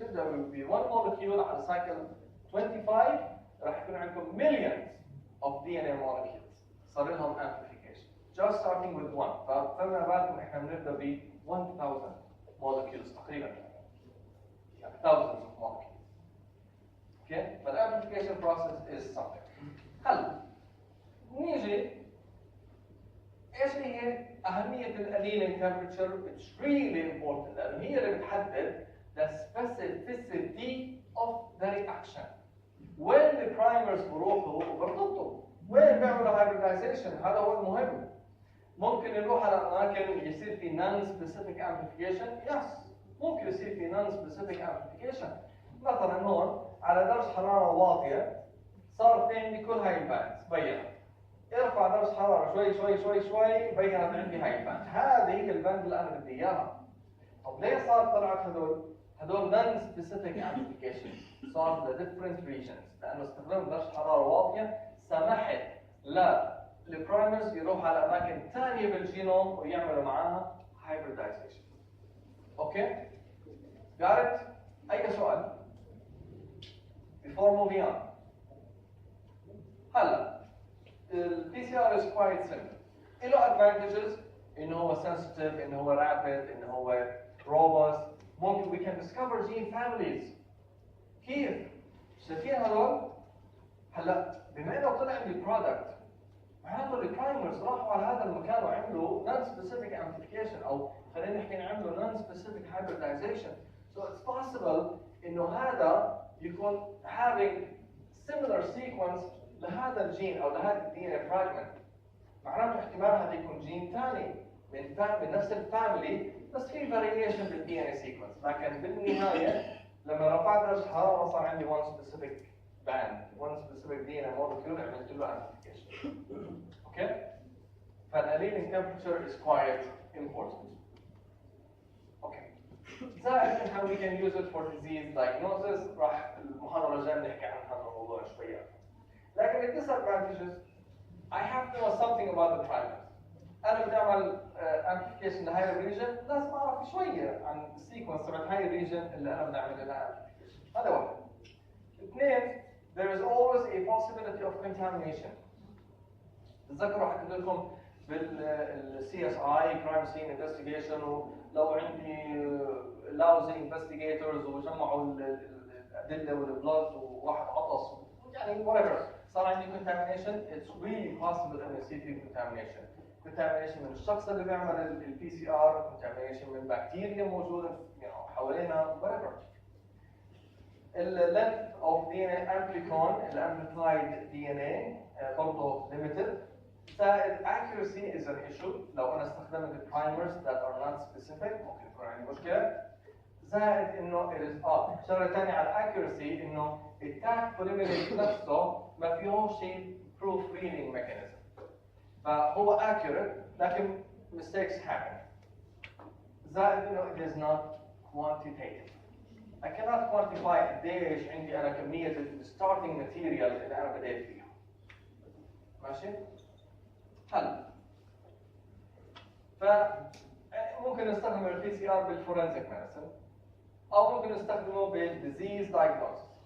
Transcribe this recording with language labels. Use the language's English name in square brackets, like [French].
[Arabic] تبدا ب 1 molecule على سايكل 25 راح يكون عندكم [English] millions of DNA molecules [Arabic] صار لهم amplification [English] just starting with 1. [Arabic] فما بالكم احنا بنبدا ب 1000 molecules تقريبا، يعني [English] thousands of molecules. Okay? But amplification process is something. [Arabic] هلا نيجي ايش هي اهميه الانيلينج temperature؟ [English] It's really important [Arabic] لانه هي اللي بتحدد [English] the specificity of the reaction. [Arabic] وين البرايمرز بروحوا وبرتبطوا؟ وين بيعملوا hybridization؟ هذا هو المهم. ممكن نروح على اماكن يصير في non specific amplification؟ يس ممكن يصير في non specific amplification. مثلا هون على درجه حراره واطيه صار في عندي كل هاي الباندز بينت. ارفع درجه حراره شوي شوي شوي شوي بينت عندي هاي الباند. هذه هي الباند اللي انا بدي اياها. طب ليه صار طلعت هدول non specific amplification؟ صار ل [English] different regions [Arabic] لانه استخدام درجه حراره واطيه سمحت للبرايمرز يروحوا على اماكن ثانيه بالجينوم ويعملوا معاها hybridization. اوكي؟ [English] got it؟ [Arabic] اي سؤال؟ [English] before moving on. [Arabic] هلا ال [English] PCR is quite simple. [Arabic] له advantages انه هو sensitive، انه هو rapid، انه هو robust. ممكن [English] we can discover gene families. [Arabic] كيف؟ شايفين هذول؟ هلا بما انه طلع عندي product معناته البرايمرز راحوا على هذا المكان وعملوا non specific amplification او خلينا نحكي عملوا non specific hybridization. [English] So it's possible [Arabic] انه هذا يكون [English] having similar sequence [Arabic] لهذا الجين او لهذا الدي ان فراجمنت. معناته احتمال هذا يكون جين ثاني من نفس الفاميلي بس في فاريشن بالدي ان اي سيكونس، لكن بالنهايه لما رفعت درجه الحراره صار عندي [English] one specific band one specific DNA molecule [Arabic] عملت له amplification. اوكي؟ فالانيلينج temperature [English] is quite important. [Arabic] اوكي. زائد انها [English] we can use it for disease diagnosis، [Arabic] راح المحاضره الجايه نحكي عن هذا الموضوع شويه. لكن ال [English] disadvantages I have to know something about the primers. [Arabic] انا بدي اعمل amplification لهاي الريجن، لازم اعرف شويه عن السيكونس تبع هاي الريجن اللي انا بدي اعمل لها amplification. هذا واحد. اثنين [English] there is always a possibility of contamination. [Arabic] تذكروا حكيت لكم بالسي اس اي كرايم سين انفستيجيشن، ولو عندي [English] lousy investigators [Arabic] وجمعوا الادله والبلاد وواحد عطس يعني whatever صار عندي contamination، [English] it's really possible [Arabic] ان يصير في contamination من الشخص اللي بيعمل البي سي ار، contamination من بكتيريا موجوده حوالينا whatever. [English] length of DNA amplicon [Arabic] الامبليفايد [English] DNA [Arabic] برضه [English] limited. [Arabic] زائد [English] accuracy is an issue، [Arabic] لو انا استخدمت [English] primers that are not specific [Arabic] ممكن يكون عندي مشكله. زائد انه شغله ثانيه على accuracy انه التاك polymerase نفسه ما فيهوش شيء proof reading mechanism، فهو accurate لكن [English] mistakes happen. [Arabic] زائد انه [English] it is not quantitative. I cannot quantify [Arabic] قديش عندي انا كميه ال starting material اللي انا بديت فيها. ماشي؟ هلا فممكن نستخدم البي سي ار بالفورنزيك ميديسن او ممكن نستخدمه بالديزيز دايجنوستس.